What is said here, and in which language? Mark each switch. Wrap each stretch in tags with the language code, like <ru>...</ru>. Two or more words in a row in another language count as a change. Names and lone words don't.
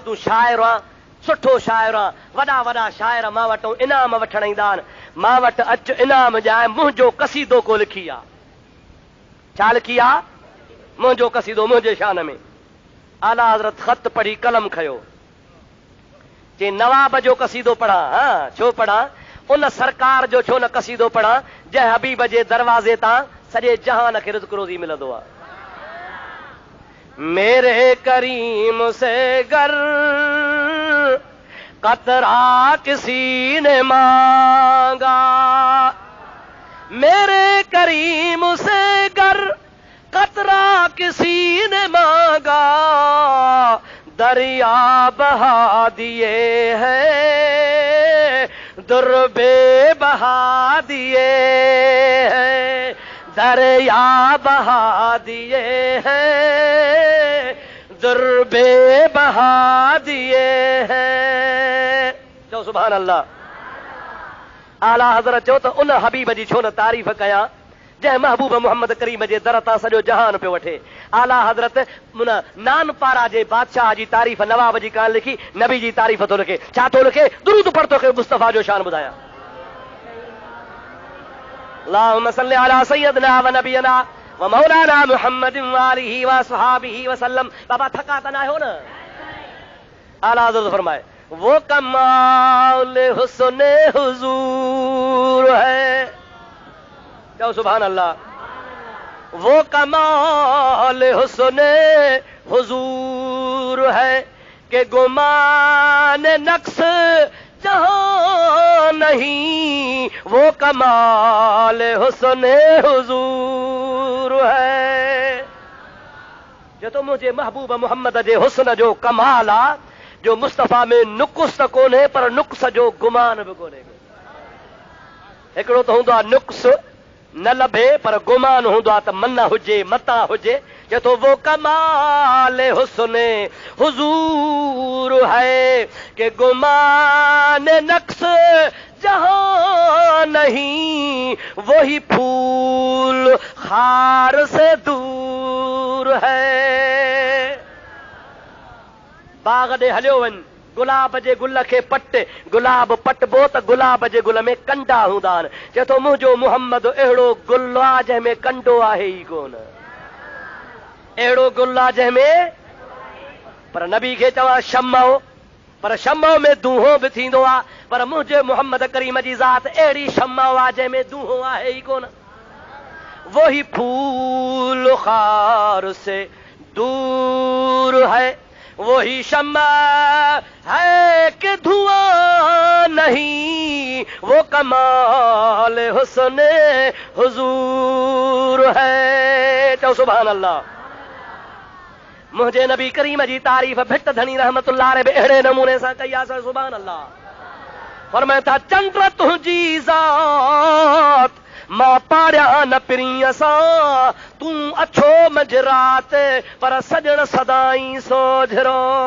<sd>तूं शाइर आहे सुठो शाइर आहे वॾा वॾा शाइर मां वटि इनाम वठण ईंदा आहिनि मां वटि अच इनाम ॼाए मुंहिंजो कसीदो को लिखी आहे छा लिखी आहे मुंहिंजो कसीदो मुंहिंजे शान में आला हज़रत ख़त पढ़ी कलम खयो जे नवाब जो कसीदो पढ़ा हा छो पढ़ा उन सरकार जो छो न कसीदो पढ़ा जंहिं हबीब जे दरवाज़े तां सॼे जहान खे रिज़्क़ रोज़ी मिलंदो आहे</sd> <hi>मेरे करीम से गर कतरा किसी ने मांगा मेरे करीम से गर कतरा किसी ने मांगा दरिया बहा दिए हैं दुर्बे बहा दिए हैं दरिया बहा दिए हैं दुर्बे बहा दिए हैं</hi> <sd>चओ सुभान अल्लाह आला हज़रत चओ त उन हबीब जी छो न तारीफ़ कयां जंहिं महबूब मोहम्मद करीम जे दर तां सॼो जहान पियो वठे आला हज़रत उन नानपारा जे बादशाह जी तारीफ़ नवाब जी कान लिखी नबी जी तारीफ़ थो लिखे छा थो लिखे दुरूद पढ़ तोखे मुस्तफ़ा जो शान ॿुधायां</sd> <ar>اللهم صل على سيدنا و نبينا و مولانا محمد و آله و أصحابه و سلم</ar> <sd>बाबा थका त ना हो न आला हज़रत फरमाए</sd> <hi>वो कमाल हुस्न हुजूर है जाओ सुभान अल्लाह वो कमाल हुस्न हुजूर है कि गुमान नक्स जहां नहीं वो कमाल हुस्न हुजूर है</hi> <sd>जो तो मुझे महबूब मोहम्मद जे हुस्न जो कमाल आ जो मुस्तफ़ा में नुक्स कोन्हे पर नुक्स जो गुमान बि कोन्हे हिकिड़ो त हूंदो आहे नुक्स न लभे पर गुमान हूंदो आहे त मन हुजे मता हुजे जो तो</sd> <hi>वो कमाल हुस्न हुजूर है कि गुमान नक्श जहां नहीं, वही फूल खार से दूर है।</hi> <sd>बाग दे हलियो वञ, गुलाब जे गुल खे पट, गुलाब पटबो त गुलाब जे गुल में कंडा हूंदा आहिनि। चए थो मुंहिंजो मुहम्मद अहिड़ो गुल आहे जंहिंमें कंडो आहे ई कोन, अहिड़ो गुल आहे जंहिंमें, पर नबी खे चवां शम्मो, पर शम्मो में दूहो बि थींदो आहे, पर मुंहिंजे मुहम्मद करीम जी ज़ात अहिड़ी शम्मो आहे जंहिंमें दूहो आहे ई कोन।</sd> <hi>वही फूल खार से दूर है, वही शम्मा है कि धुआं नहीं, वो कमाल हुस्न हुजूर है।</hi> <sd>चओ सुभान अल्लाह। मुंहिंजे नबी करीम जी तारीफ़ भिट धनी रहमतुल्लाह अलैहि अहिड़े नमूने सां कई आहे, सुभान अल्लाह। फरमाए था चंद्र तुंहिंजी ज़ात मां पाड़िया न पिरीअ सां, तूं अछो मंझरात पर सजण सदाई सोझरो।</sd>